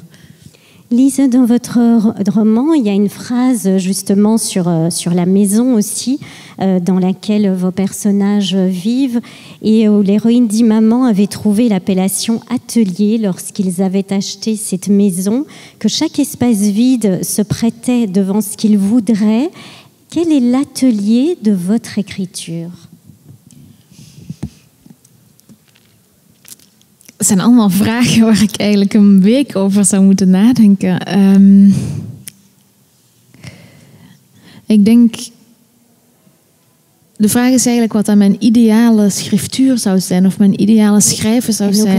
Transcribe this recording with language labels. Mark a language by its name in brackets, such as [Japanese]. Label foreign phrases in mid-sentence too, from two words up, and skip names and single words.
[French] Lise, dans votre roman, il y a une phrase justement sur la maison aussi, dans laquelle vos personnages vivent, et où l'héroïne dit « Maman avait trouvé l'appellation atelier lorsqu'ils avaient acheté cette maison, que chaque espace vide se prêtait devant ce qu'ils voudraient. Quel est l'atelier de votre écriture ?» [Dutch] Het zijn allemaal vragen waar ik eigenlijk een week over zou moeten nadenken. Ik denk, de vraag is eigenlijk wat dan mijn ideale schriftuur zou zijn, of mijn ideale schrijven zou zijn.